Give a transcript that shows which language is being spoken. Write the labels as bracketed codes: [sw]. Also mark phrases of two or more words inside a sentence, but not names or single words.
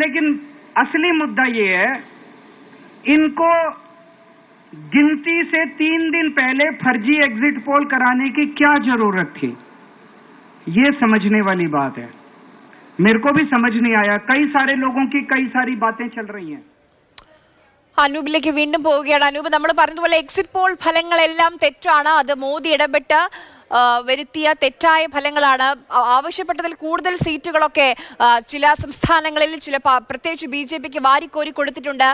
[hi] लेकिन असली मुद्दा ये है, इनको गिनती से 3 दिन पहले फर्जी [en] exit poll [hi] कराने की क्या जरूरत थी, ये समझने वाली बात है। मेरे को भी समझ नहीं आया, कई सारे लोगों की कई सारी बातें चल रही हैं। [ml] അനൂപിലേക്ക് വീണ്ടും പോവുകയാണ്. അനൂപ്, നമ്മൾ പറഞ്ഞതുപോലെ [en] exit poll [ml] ഫലങ്ങളെല്ലാം തെറ്റാണ്. അത് മോദി ഇടപെട്ട് വരുത്തിയ തെറ്റായ ഫലങ്ങളാണ്. ആവശ്യപ്പെട്ടതിൽ കൂടുതൽ സീറ്റുകളൊക്കെ ചില സംസ്ഥാനങ്ങളിൽ പ്രത്യേകിച്ച് BJPക്ക് വാരിക്കോരി കൊടുത്തിട്ടുണ്ട്.